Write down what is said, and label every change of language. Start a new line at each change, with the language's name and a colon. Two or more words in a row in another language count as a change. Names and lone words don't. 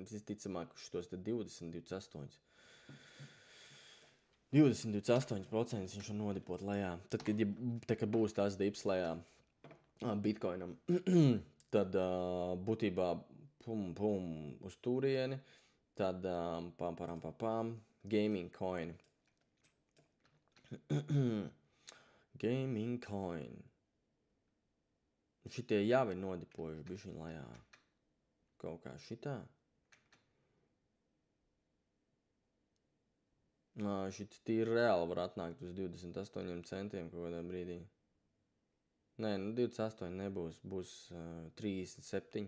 Latvian: Visticamāk, šitos te 28%. 20-28% viņš var nodipot lejā. Tad, kad būs tās dips lejā bitcoinam, tad būtībā uz turieni, tad
English: gaming coin. Gaming coin.
Latvian: Šitie jau ir nodipojuši bišķiņ lejā. Kaut kā šitā. Šit tīri reāli var atnākt uz 28 centiem kaut kādā brīdī. Nē, 28 nebūs. Būs 37.